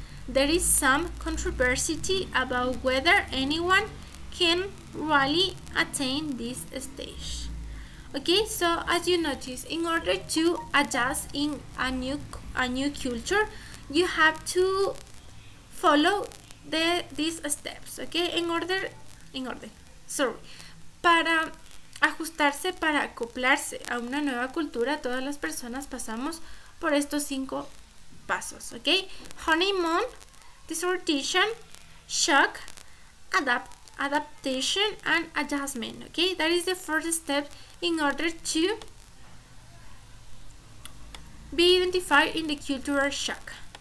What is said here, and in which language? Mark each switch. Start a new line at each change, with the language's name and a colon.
English: There is some controversy about whether anyone can really attain this stage. Okay, so as you notice, in order to adjust in a new culture, you have to follow these steps.
Spanish: Okay, en orden.
English: Sorry.
Spanish: Para ajustarse, para acoplarse a una nueva cultura, todas las personas pasamos por estos 5 pasos.
English: Okay, honeymoon, disorientation, shock, adaptation, and adjustment. Okay, that is the first step in order to be identified in the cultural shock.